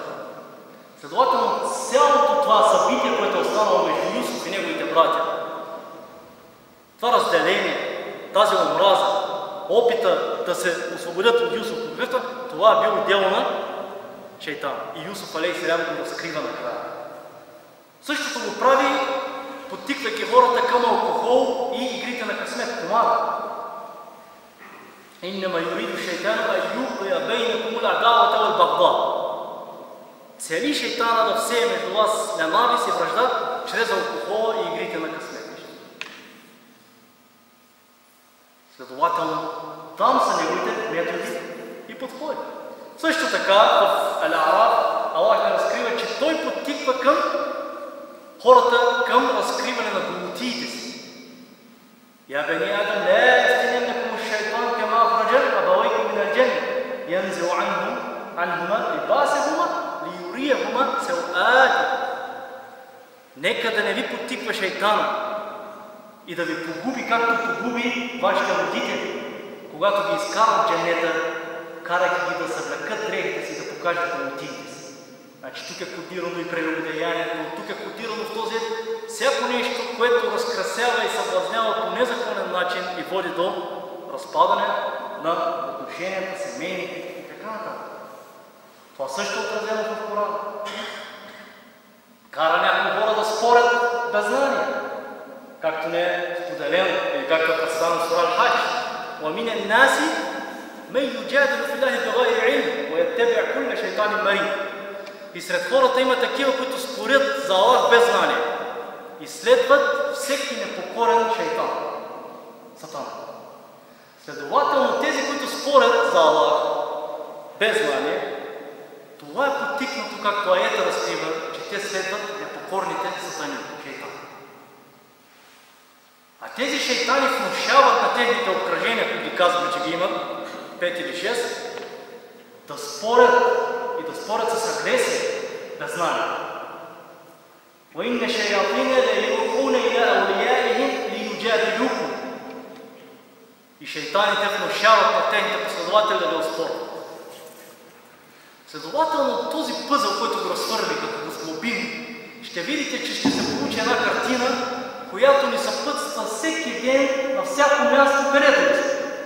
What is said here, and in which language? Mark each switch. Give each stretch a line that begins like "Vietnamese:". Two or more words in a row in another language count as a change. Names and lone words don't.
Bulgarian: Следователно, цялото това събитие, което е останало между Юсуф и неговите братя, това разделение, тази омраза, опита да се освободят от Юсуф от гръфта, това е било дело на шейтан. И Юсуф алейхиссалям го разкрива накрая. Същото го прави, подтиквайки хората към алкохол и игрите на късмет, комара.
Arabic: إنما يريد الشيطان أن يوقع بينكم العداوة والبغضاء.
Bulgarian: Цели шейтана да всее между вас ненавист и вражда чрез алкохола и игрите на късмет. Следователно, там са неговите методи и подходи. Също така в Ал-А'раф Аллах не разкрива, че той подтиква към хората към разкриване на голотиите си.
Arabic: يا بني آدم، لا يفتننكم الشيطان كما أخرج أبويكم من الجنة ينزع عنهما لباسهما ليريهما سوآتهما.
Bulgarian: Нека да не ви подтиква шейтана и да ви погуби, както погуби вашите родители, когато ги изкара от джанета, карайки ги да съвлекат дрехите си, да покажат голотиите си. Значи тук е кодирано и прелюбодеянието, тук е кодирано в този всяко нещо, което разкрасява и съблазнява по незаконен начин и води до разпадане на отношенията, семейните и така нататък. Това също е отразено в Корана. Кара някои хора да спорят без знание, както не е споделено или както е представено в Сура Ал-Хадж.
Arabic: وَمِنَ النَّاسِ مَن يُجَادِلُ فِي اللَّهِ بِغَيْرِ عِلْمٍ وَيَتَّبِعُ كُلَّ شَيْطَانٍ مَرِيدٍ.
Bulgarian: И сред хората има такива, които спорят за Аллах без знание и следват всеки непокорен шейтан, сатана. Следователно, тези, които спорят за Аллах без знание, това е подтикнато, както аета разкрива, че те следват непокорните сатани, шейтани. А тези шейтани внушават на техните обкръжения, които ги казваме, че ги имат, 5 или 6, да спорят и да спорят с агресия, без знание.
Arabic: وَإِنَّ شَيَاطِينَ لَيُوحُونَ إِلَىٰ أَوْلِيَائِهِمْ لِيُجَادِلُوكُمْ.
Bulgarian: И шейтаните внушават на техните последователи да оспорват. Следователно, този пъзъл, който го разхвърли, като го сглобим, ще видите, че ще се получи една картина, която ни съпътства всеки ден на всяко място, където да сме.